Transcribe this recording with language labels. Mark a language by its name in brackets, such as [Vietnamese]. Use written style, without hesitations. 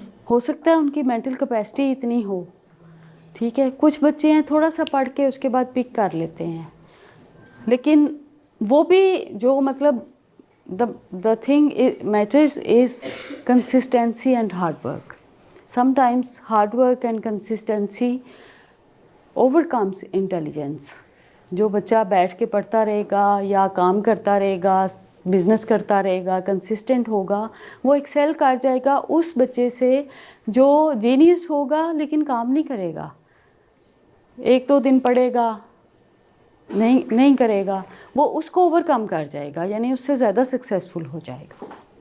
[Urdu] ہو سکتا ہے ان کی مینٹل کیپیسٹی اتنی ہو, ٹھیک ہے. کچھ بچے ہیں تھوڑا سا پڑھ کے اس کے بعد پک کر لیتے ہیں, لیکن وہ بھی جو مطلب [English] the thing matters is consistency and hard work. Sometimes hard work and consistency overcomes intelligence. [Urdu] جو بچہ بیٹھ کے پڑھتا رہے گا یا کام کرتا رہے گا, بزنس کرتا رہے گا, کنسسٹنٹ ہوگا, وہ ایکسیل کر جائے گا اس بچے سے جو جینیس ہوگا لیکن کام نہیں کرے گا. 1-2 دن پڑھے گا, نہیں کرے گا, وہ اس کو اوور کم کر جائے گا, یعنی اس سے زیادہ سکسیزفل ہو جائے گا.